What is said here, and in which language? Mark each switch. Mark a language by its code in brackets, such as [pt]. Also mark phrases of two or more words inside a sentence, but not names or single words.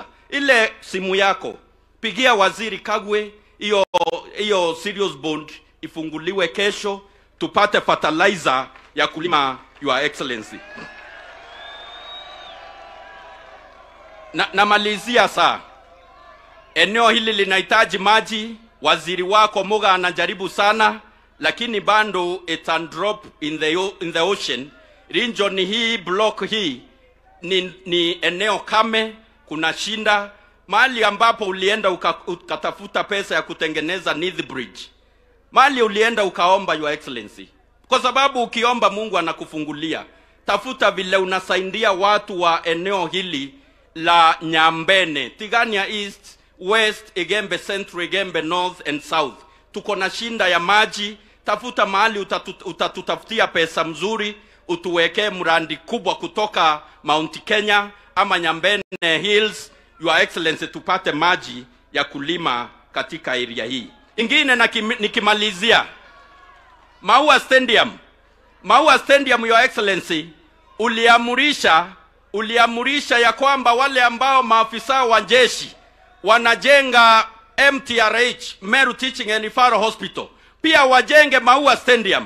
[sw] Ile simu yako, pigia waziri Kagwe, hiyo [en] serious bond [sw] ifunguliwe kesho, tupate fertilizer ya kulima, [en] Your Excellency. [sw] Namalizia saa. Eneo hili linahitaji maji, waziri wako Muga anajaribu sana, lakini bando [en] it's a drop in the ocean. [sw] Region hii, block hii ni eneo kame, kuna shinda. Mahali ambapo ulienda ukatafuta pesa ya kutengeneza Nithi Bridge, mahali ulienda ukaomba, [en] Your Excellency, [sw] kwa sababu ukiomba Mungu anakufungulia. Tafuta vile unasaidia watu wa eneo hili la Nyambene, Tigania East, West, Igembe Central, Igembe North and South. Tuko na shinda ya maji. Tafuta mahali utatutafutia pesa mzuri, utuwekee mradi kubwa kutoka Mount Kenya ama Nyambene Hills, [en] Your Excellency, [sw] tupate maji ya kulima katika area hii. Ingine nikimalizia, Maua Stadium, [en] Your Excellency, [sw] uliamurisha ya kwamba wale ambao maafisa wa jeshi wanajenga MTRH, Meru Teaching and Referral Hospital, pia wajenge Maua Stadium.